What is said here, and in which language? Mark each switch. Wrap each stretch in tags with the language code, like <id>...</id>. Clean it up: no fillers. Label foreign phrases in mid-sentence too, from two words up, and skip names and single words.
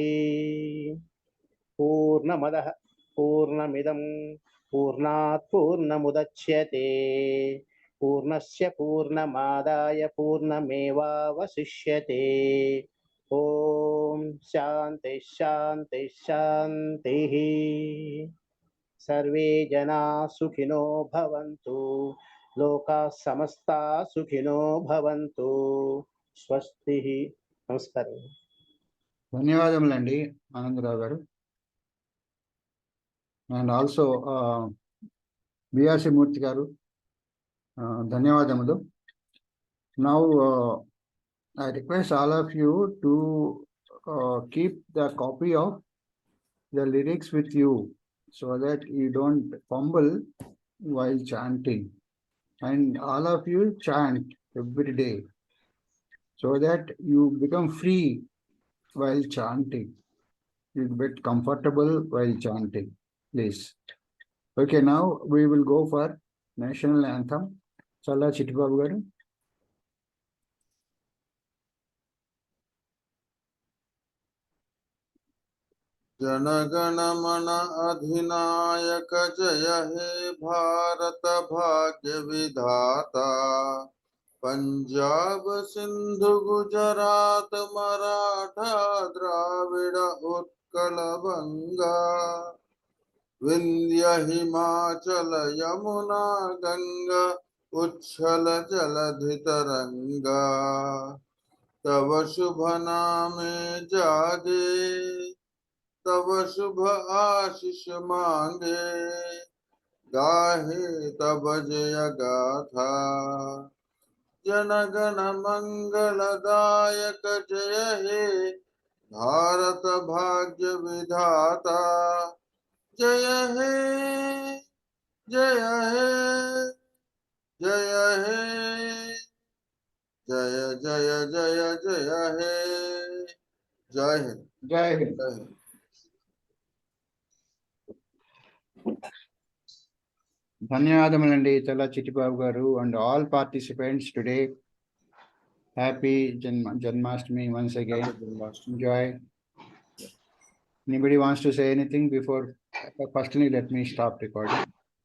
<sa>పూర్ణమదః పూర్ణమిదం పూర్ణాత్ పూర్ణముదచ్యతే పూర్ణస్య పూర్ణమాదాయ పూర్ణమేవావశిష్యతే. ఓం శాంతి శాంతి శాంతి. సర్వే జనా సుఖినో భవంతు లోకాः సమస్తాः సుఖినో భవంతు. స్వస్తి.</sa> <te>నమస్కారం. ధన్యవాదములండి ఆనందరావు గారు.</te> <en>and also</en> <te>బిఆర్సి మూర్తి గారు ధన్యవాదములు.</te> <en>నౌ I request all of you to keep the copy of the lyrics with you so that you don't fumble while chanting. And all of you chant every day so that you become free while chanting. You get comfortable while chanting, please. Okay, now we will go for national anthem. Challa Chittibabu garu.</en> <bn>জনগণ মন অধিনায়ক জয় হে ভারত ভাগ্য বিধাতা পঞ্জাব সিন্ধু গুজরাট মরাঠা দ্রাবিড় উৎকল বঙ্গ বিন্ধ্য হিমাচল যমুনা গঙ্গা উচ্ছল জলধি তরঙ্গ তব শুভ নামে জাগে তব শুভ আশিস মাগে গাহে তব জয় গাথা জনগণ মঙ্গলদায়ক জয় হে ভারত ভাগ্য বিধাতা জয় হে জয় হে জয় হে জয় জয় জয় জয় হে.</bn> <hi>जय हिंद. जय हिंद. जय हिंद.</hi> <te>ధన్యవాదములండి చల్ల చిట్టిబాబు గారు</te> <en>and all participants today. Happy Janmashtami once again. Happy Janmashtami. Enjoy. Anybody wants to say anything before? Firstly, let me stop recording.</en>